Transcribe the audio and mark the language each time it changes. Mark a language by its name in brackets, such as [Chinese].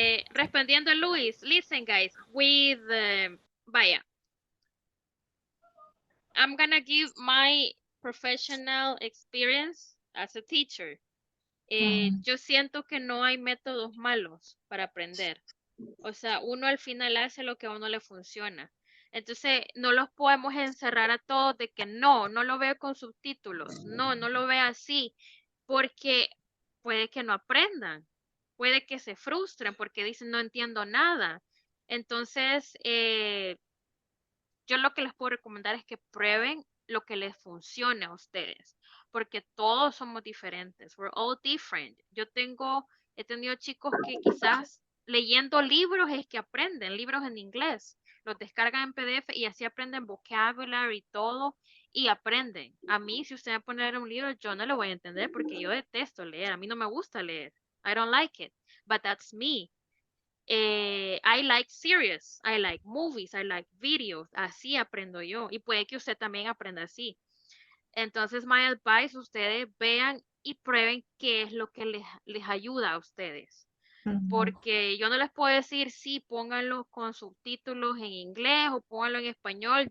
[Spanish] Respondiendo a Luis, [English] listen guys, with, [Spanish] vaya, [English] I'm gonna give my professional experience as a teacher. [Spanish] Yo siento que no hay métodos malos para aprender. O sea, uno al final hace lo que a uno le funciona. Entonces, no los podemos encerrar a todos de que no lo veo con subtítulos, no lo veo así, porque puede que no aprendan, puede que se frustren porque dicen no entiendo nada. Entonces, yo lo que les puedo recomendar es que prueben lo que les funcione a ustedes, porque todos somos diferentes. [English] We're all different. [Spanish] He tenido chicos que quizás leyendo libros es que aprenden, libros en inglés, los descargan en PDF y así aprenden vocabulary y todo y aprenden. A mí, si usted me pone a leer un libro, yo no lo voy a entender porque yo detesto leer. A mí no me gusta leer. [English] I don't like it, but that's me. I like series, I like movies, I like videos, [Spanish] así aprendo yo y puede que usted también aprenda así. Entonces, [English] my advice, [Spanish] ustedes vean y prueben qué es lo que les ayuda a ustedes. Porque yo no les puedo decir, sí, pónganlo con subtítulos en inglés o pónganlo en español.